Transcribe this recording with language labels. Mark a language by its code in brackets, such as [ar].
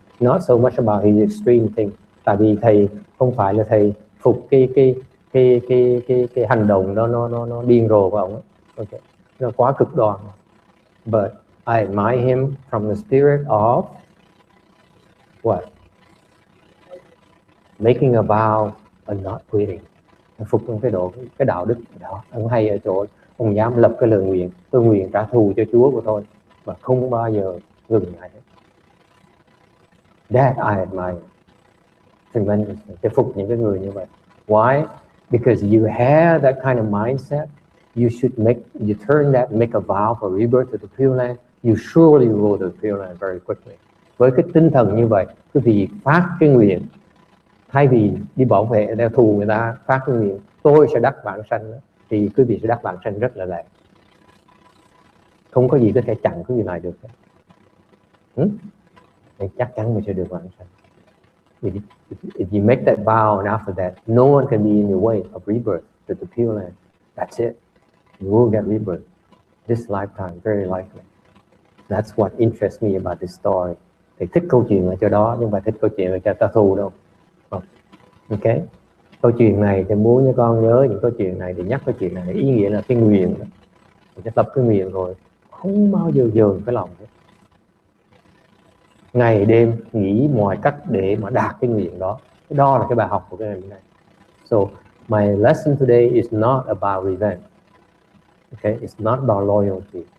[en] Not so much about his extreme thing. [vi] Tại vì thầy không phải là thầy phục cái hành động đó nó điên rồ của ông. Okay. Nó quá cực đoan. [en] But I admire him from the spirit of what? Making a vow and not quitting. [vi] Phục trong cái đạo đức đó. Ông hay ở chỗ ông dám lập cái lời nguyện, tôi nguyện trả thù cho Chúa của tôi và không bao giờ ngừng lại. [en] That I admire. [vi] tremendous, để phục những cái người như vậy. [en] Why? Because you have that kind of mindset. You turn that, make a vow for rebirth to the Pure Land. You surely will go to the Pure Land very quickly. [vi] Với cái tinh thần như vậy, quý vị phát cái nguyện, thay vì đi bảo vệ đeo thù người ta, phát cái nguyện tôi sẽ đắc vãng sanh, thì quý vị sẽ đắc vãng sanh rất là lẹ. Không có gì có thể chặn quý vị lại được. Chắc chắn mình sẽ được vãng sanh. [en] If you make that vow and after that, no one can be in your way of rebirth to the Pure Land. That's it. You will get rebirth this lifetime, very likely. That's what interests me about this story. [vi] Thầy thích câu chuyện là cho đó, nhưng mà thích câu chuyện là cho ta thù đâu. Ok. Câu chuyện này thì muốn cho con nhớ những câu chuyện này, để nhắc câu chuyện này, ý nghĩa là cái nguyện đó. Mình sẽ tập cái nguyện rồi, không bao giờ dồn cái lòng hết. Ngày đêm nghĩ mọi cách để mà đạt cái nguyện đó. Đó là cái bài học của cái ngày hôm nay. [en] So my lesson today is not about revenge. Okay, it's not about loyalty.